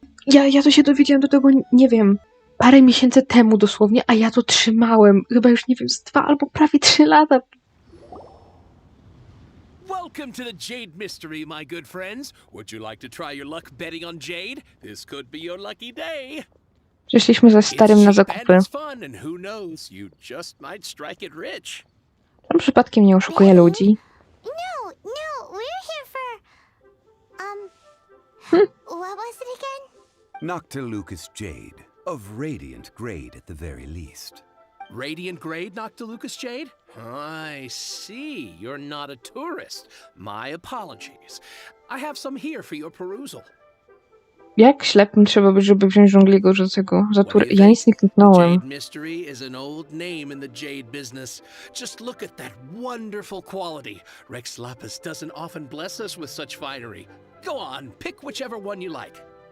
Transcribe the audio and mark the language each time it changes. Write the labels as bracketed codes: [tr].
[pl] Ja to się dowiedziałem do tego, nie wiem, parę miesięcy temu dosłownie, a ja to trzymałem. Chyba już, nie wiem, z 2 albo prawie 3 lata. [en] Welcome to the Jade Mystery, my good friends. Would you like to try your luck betting on Jade? This could be your lucky day. [pl] Przyszliśmy ze starym na zakupy. [en] It's fun, and who knows, you just might strike it rich. [pl] On przypadkiem nie oszukuje ludzi. [en] No, we're here for... what was it again? Noctilucous jade, of radiant grade at the very least. Radiant grade, Noctilucous Jade? I see. You're not a tourist. My apologies. I have some here for your perusal. [pl] Jak ślepym trzeba być, żeby wziąć żongliego za tego, za tur... Ja nic nie kliknąłem. [en] Jade Mystery is an old name in the jade business. Just look at that wonderful quality. Rex Lapis doesn't often bless us with such finery. Go on, pick whichever one you like.